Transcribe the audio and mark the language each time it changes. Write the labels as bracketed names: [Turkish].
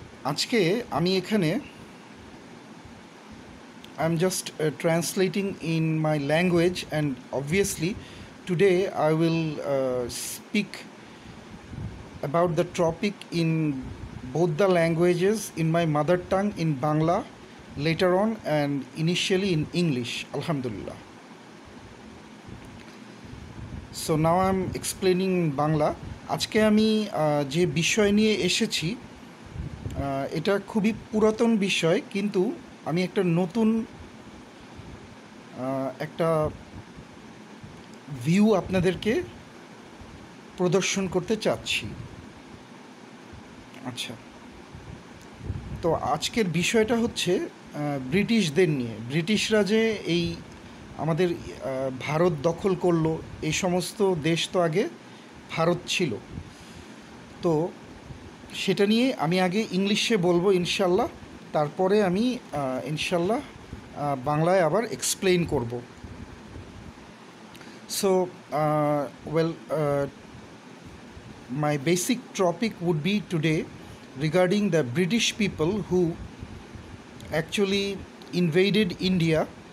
[Bangla] আজকে আমি এখানে [English] I'm just translating in my language, and obviously today I will speak about the topic in both the languages, in my mother tongue in Bangla later on and initially in English, alhamdulillah. So now I'm explaining in Bangla. [Bangla] আজকে আমি যে বিষয় নিয়ে এসেছি এটা খুবই পুরাতন বিষয়, কিন্তু আমি একটা নতুন একটা ভিউ আপনাদেরকে প্রদর্শন করতে চাচ্ছি। আচ্ছা, তো আজকের বিষয়টা হচ্ছে ব্রিটিশদের নিয়ে। ব্রিটিশরা যে এই আমাদের ভারত দখল করলো, এই সমস্ত দেশ তো আগে ভারত ছিল, তো সেটা নিয়ে আমি আগে ইংলিশে বলবো ইনশাল্লাহ, তারপরে আমি ইনশাল্লাহ বাংলায় আবার এক্সপ্লেইন করব। [English] so well, my basic topic would be today regarding the British people who actually invaded India